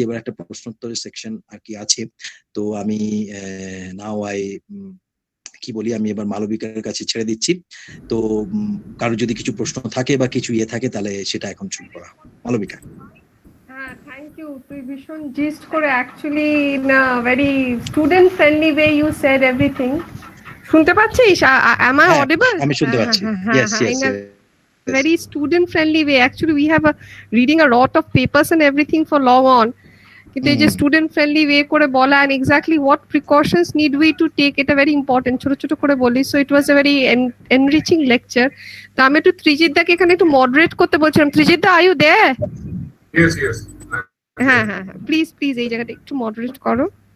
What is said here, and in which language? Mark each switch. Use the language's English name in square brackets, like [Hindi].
[Bangla] এবার একটা প্রশ্নোত্তরের সেকশন আর কি আছে। তো আমি নাও কি বলি, আমি এবার মালবিকার কাছে ছেড়ে দিচ্ছি। তো কারো যদি কিছু প্রশ্ন থাকে বা কিছু থাকে, তাহলে সেটা এখন শুরু করা হবে। মালবিকা। হ্যাঁ, থ্যাংক ইউ। তুই ভীষণ জিস্ট করে, [English] Actually in a very student friendly way you said everything. [Bangla] শুনতে পাচ্ছিস? [English] am I audible? [Bangla] আমি শুনতে পাচ্ছি। Yes. [English] Very student friendly way. Actually, we have reading a lot of papers and everything for long on. [Bangla] কিন্তু এই যে student friendly way করে বলা, [English] and exactly what precautions need we to take, [Bangla] এটা [English] very important, [Bangla] ছোট ছোট করে বলি। [English] So it was a very enriching lecture. [Bangla] তো আমি একটু ত্রিজিৎ দাকে এখানে একটু মডারেট করতে বলছিলাম। [English] Trijit da, are you there? Yes. [Bangla] হ্যাঁ, প্লিজ এই জায়গাটা একটু মডারেট করো।